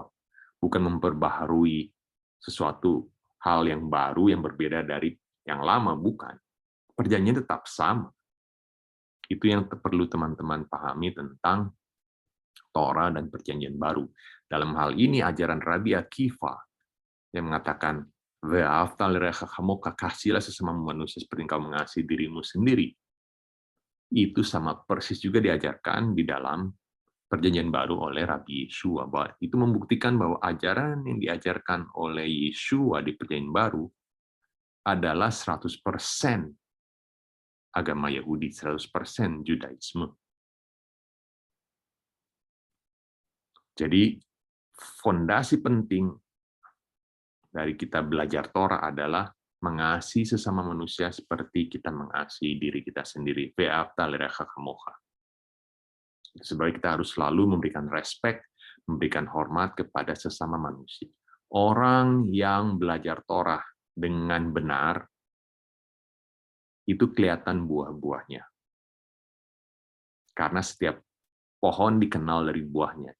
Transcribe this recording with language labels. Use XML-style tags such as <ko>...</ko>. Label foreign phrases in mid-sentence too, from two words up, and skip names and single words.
<id>Bukan memperbaharui sesuatu hal yang baru yang berbeda dari yang lama, bukan. Perjanjian tetap sama. Itu yang perlu teman-teman pahami tentang Torah dan perjanjian baru. Dalam hal ini ajaran Rabbi Akiva yang mengatakan</id> <he>ואהבת לרעך כמוך,</he> <id>kasihlah sesama manusia seperti engkau mengasihi dirimu sendiri. Itu sama persis juga diajarkan di dalam perjanjian baru oleh Rabbi Yesua. Bahwa itu membuktikan bahwa ajaran yang diajarkan oleh Yesua di perjanjian baru adalah 100% agama Yahudi, 100% Judaisme. Jadi, fondasi penting dari kita belajar Torah adalah mengasihi sesama manusia seperti kita mengasihi diri kita sendiri.</id> <he>ואהבת לרעך כמוך.</he> <id>Sebab kita harus selalu memberikan respect, memberikan hormat kepada sesama manusia. Orang yang belajar Torah dengan benar, itu kelihatan buah-buahnya. Karena setiap pohon dikenal dari buahnya.</id>